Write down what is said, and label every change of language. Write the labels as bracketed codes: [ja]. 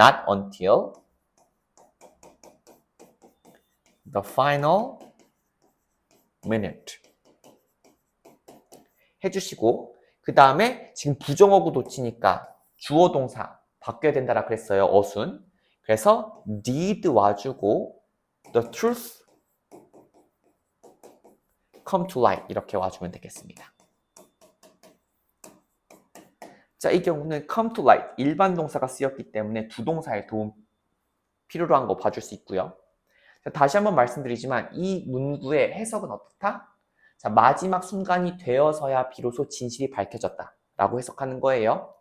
[en] not until the final minute [ko] 해주시고 그 다음에 지금 부정어구 도치니까 주어 동사 바뀌어야 된다라 그랬어요. 어순. 그래서 [en] did [ko] 와주고 [en] the truth come to light [ko] 이렇게 와주면 되겠습니다. 자, 이 경우는 [en] come to light [ko] 일반 동사가 쓰였기 때문에 두 동사의 도움 필요로 한 거 봐줄 수 있고요. 자, 다시 한번 말씀드리지만 이 문구의 해석은 어떻다? 자, 마지막 순간이 되어서야 비로소 진실이 밝혀졌다 라고 해석하는 거예요.